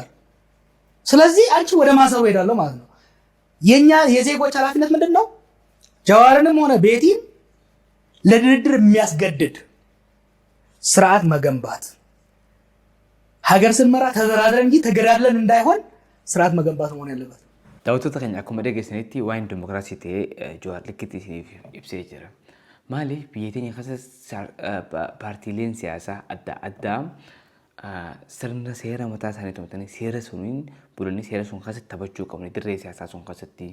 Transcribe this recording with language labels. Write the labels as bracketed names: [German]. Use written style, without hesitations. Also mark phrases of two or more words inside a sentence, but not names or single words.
[Amharic] ስለዚህ አንቺ ወደ ማሰሩ ሄዳለሁ ማለት ነው። የኛ የዜጎች ኃላፊነት ምንድነው? ጀዋርንም ሆነ ቤቲን ለድርድር የሚያስገድድ ስርዓት መገንባት። ሀገር ስንመራ ተደራድረን እንጂ ተገዳድለን እንዳይሆን ስርዓት መገንባት መሆን ያለበት። [Oromo] daawwattoota keenya akkuma dhageessanitti waa'een dimokiraasii ta'ee Jawaar likitti isiniif ibsee jira. Maaliif biyya teenya keessa paartiileen siyaasaa adda addaa sirna seera mataa isaanii tumatanii seera suniin bulanii seera sun keessatti taphachuu qabni dirree siyaasaa sun keessatti.